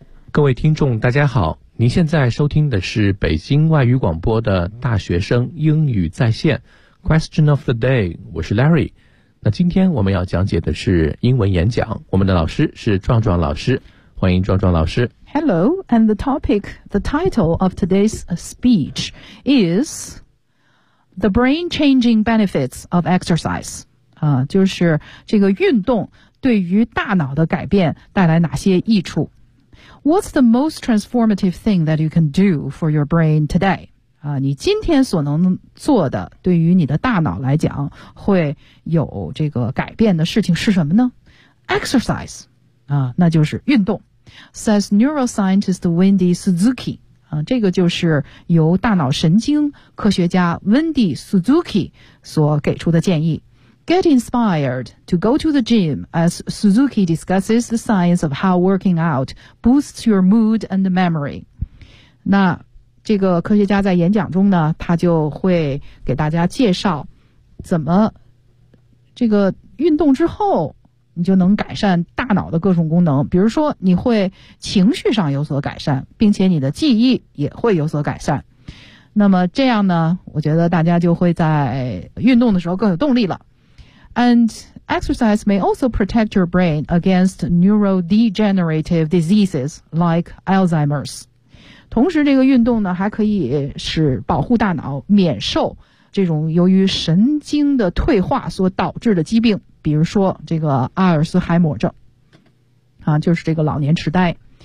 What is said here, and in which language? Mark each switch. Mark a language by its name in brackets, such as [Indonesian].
[Chinese] 各位听众大家好，您现在收听的是北京外语广播的大学生英语在线 [English] Question of the day， [Chinese] 我是 Larry。那今天我们要讲解的是英文演讲，我们的老师是壮壮老师，欢迎壮壮老师。 [English] Hello, and the topic, the title of today's speech is The Brain Changing Benefits of Exercise. [Chinese] 就是这个运动对于大脑的改变带来哪些益处。 [English] What's the most transformative thing that you can do for your brain today? [Chinese] 你今天所能做的对于你的大脑来讲会有这个改变的事情是什么呢？ Exercise, 那就是运动。 [English] Says neuroscientist Wendy Suzuki、 [Chinese] 这个就是由大脑神经科学家 Wendy Suzuki 所给出的建议。 [English] Get inspired to go to the gym as Suzuki discusses the science of how working out boosts your mood and memory。 [Chinese] 那这个科学家在演讲中呢，他就会给大家介绍怎么这个运动之后你就能改善大脑的各种功能，比如说你会情绪上有所改善，并且你的记忆也会有所改善。那么这样呢，我觉得大家就会在运动的时候更有动力了。 [English] And exercise may also protect your brain against neurodegenerative diseases like Alzheimer's. [Chinese] 同时这个运动呢还可以使保护大脑免受这种由于神经的退化所导致的疾病，比如说这个阿尔斯海默症啊，就是这个老年痴呆。